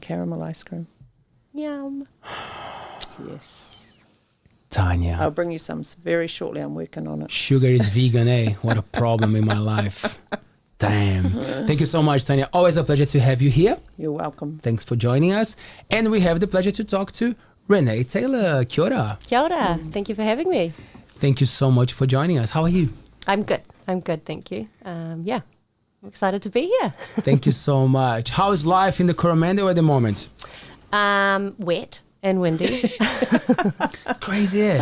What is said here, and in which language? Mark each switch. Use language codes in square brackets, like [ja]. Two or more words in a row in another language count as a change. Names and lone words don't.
[en] Caramel ice cream. Yum. Yes. Tanya. I'll bring you some very shortly. I'm working on it. Sugar is vegan, eh? What a problem in my life. Damn. Thank you so much, Tanya. Always a pleasure to have you here. You're welcome. Thanks for joining us. And we have the pleasure to talk to Renee Taylor. [mi] Kia ora. Kia ora. [en] Thank you for having me. Thank you so much for joining us. How are you? I'm good. Thank you. Yeah, I'm excited to be here. Thank you so much. How is life in the Coromando at the moment? Wet and windy. It's crazy, eh?